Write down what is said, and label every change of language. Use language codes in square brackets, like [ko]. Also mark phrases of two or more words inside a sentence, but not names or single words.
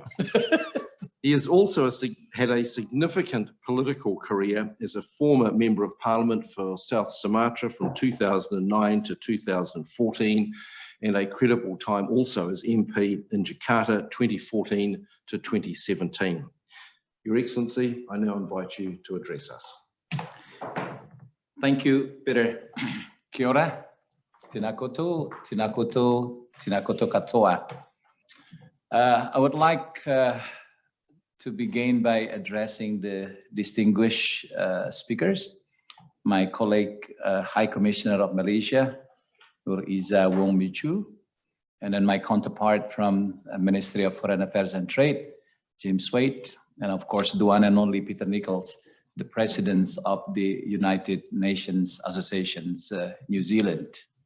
[en] He has also had a significant political career as a former Member of Parliament for South Sumatra from 2009 to 2014, and a credible time also as MP in Jakarta 2014 to 2017. Your Excellency, I now invite you to address us. Thank you, Peter. [mi] Kia ora, tēnā koutou, tēnā koutou, tēnā koutou katoa. [en] I would like to begin by addressing the distinguished speakers, my colleague, High Commissioner of Malaysia, Izzah Wong Choo, and then my counterpart from Ministry of Foreign Affairs and Trade, James Waite, and of course, the one and only Peter Nichols, the presidents of the United Nations Associations, New Zealand.